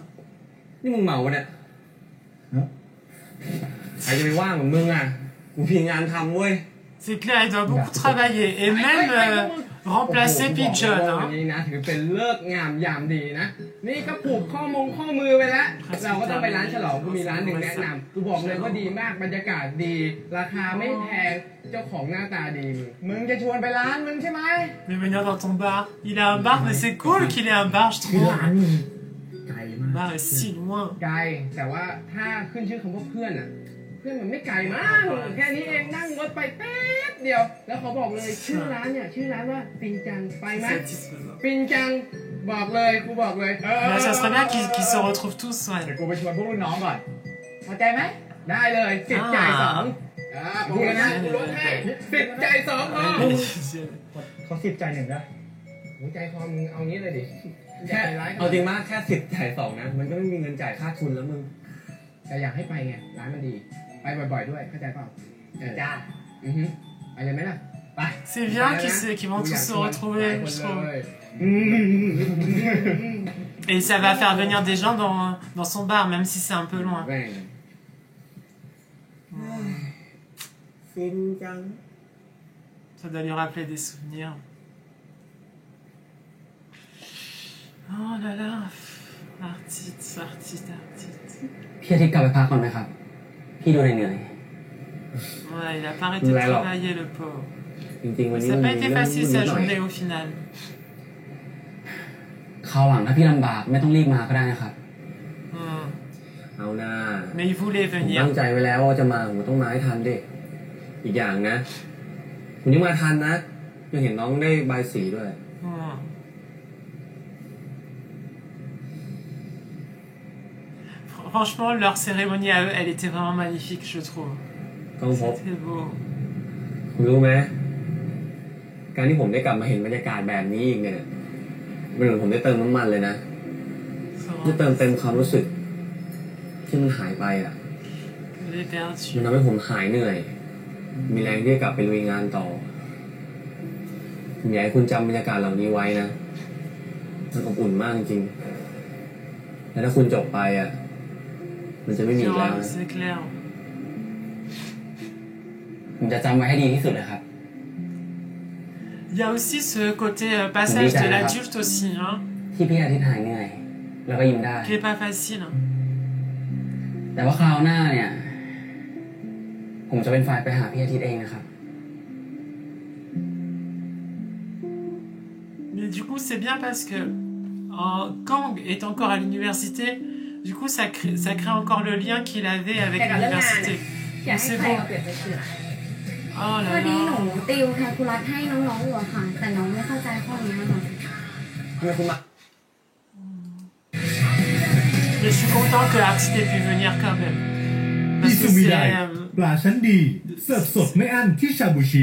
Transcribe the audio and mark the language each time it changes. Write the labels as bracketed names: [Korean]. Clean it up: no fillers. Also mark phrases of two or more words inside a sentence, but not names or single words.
[Thai] นี่มึงเมาเนี่ยใครจะไปว่างเหมือนมึงอ่ะกูมีงานทำเว้ย [French] c'est clair il doit beaucoup travailler et même remplacer Pigeon [Thai] นี่นะถือเป็นเลิกงามยามดีนะนี่ก็ผูกข้อมือไปแล้วเราก็ต้องไปร้านฉลองกูมีร้านหนึ่งแนะนำกูบอกเลยว่าดีมากบรรยากาศดีราคาไม่แพงเจ้าของหน้าตาดีมึงจะชวนไปร้านมึงใช่ไหม [French] mais venir dans ton bar il a un bar mais c'est cool qu'il ait un bar je trouve bar est si loin [Thai] ไกลแต่ว่าถ้าขึ้นชื่อคำว่าเพื่อนอ่ะเพื่อนมันไม่ไกลมากแค่นี้เองนั่งรถไปแป๊บเดียวแล้วเขาบอกเลยชื่อร้านเนี่ยชื่อร้านว่าปินจังไปไหมปินจังบอกเลยกูบอกเลย [French] mais ça serait bien qu'ils se retrouvent tous ouais [Thai] เดี๋ยวกูไปชวนพวกรุ่นน้องก่อนพอใจไหมได้เลย10 จ่าย 2พูดนะกูลดให้10 จ่าย 2เขา10 จ่าย 1นะหัวใจคอมึงเอางี้เลยดิ แค่เอาจริงมากแค่10 จ่าย 2นะมันก็ไม่มีเงินจ่ายค่าทุนแล้วมึง แต่อยากให้ไปไงร้านมันดีไปบ่อยๆด้วยเข้าใจเปล่าจ้าไปเลยไหมล่ะไป [French] c'est bien qu'ils vont tous se retrouver je trouve et ça va faire venir des gens dans son bar même si c'est un peu loin ça doit lui rappeler des souvenirs oh là là artiste [Thai] พี่อาทิตย์กลับไปพักก่อนไหมครับพี่ดูเหนื่อย [French] ouais il a pas arrêté de travailler le pauvre [Thai] จริงๆวันนี้ [French] ça n'a pas été facile sa journée au final [Thai] คราวหลังถ้าพี่ลำบากไม่ต้องรีบมาก็ได้นะครับ เอาหน้า [French] mais il voulait venir [Thai] ตั้งใจไว้แล้วว่าจะมาผมต้องมาให้ทันดิอีกอย่างนะคุณยังมาทันนะยังเห็นน้องได้ใบสีด้วย [French] franchement leur cérémonie à eux elle était vraiment magnifique je trouve c'était beau [Thai] คุณรู้ไหมการที่ผมได้กลับมาเห็นบรรยากาศแบบนี้อีกเนี่ยมันเหมือนผมได้เติมน้ำมันเลยนะได้เติมเต็มความรู้สึกที่มันหายไปอ่ะมันทำให้ผมหายเหนื่อยมีแรงที่จะกลับไปลุยงานต่อผมอยากให้คุณจำบรรยากาศเหล่านี้ไว้นะมันอบอุ่นมากจริงและถ้าคุณจบไปอ่ะมันจะไม่มีแล้ว ผมจะจำไว้ให้ดีที่สุดเลยครับ [French] Il y a aussi ce côté passage de l'adulte aussi hein [Thai] ที่พี่อาทิตย์หายเหนื่อยแล้วก็ยิ้มได้ [French] qui est pas facile [Thai] แต่ว่าคราวหน้าเนี่ยผมจะเป็นฝ่ายไปหาพี่อาทิตย์เองนะครับ [French] mais du coup c'est bien parce que Kang est encore à l'université du coup ça crée encore le lien qu'il avait avec l'université c'est bon oh là là [Thai] หนูติวแคลคูลัสให้น้องๆอยู่อะค่ะแต่น้องไม่เข้าใจข้อนี้นะคะ [French] mais je suis content que l'artiste ait pu venir quand même [Thai] อิซูมิไดปลาชั้นดีเสิร์ฟสดไม่อั้นที่ชาบูชิ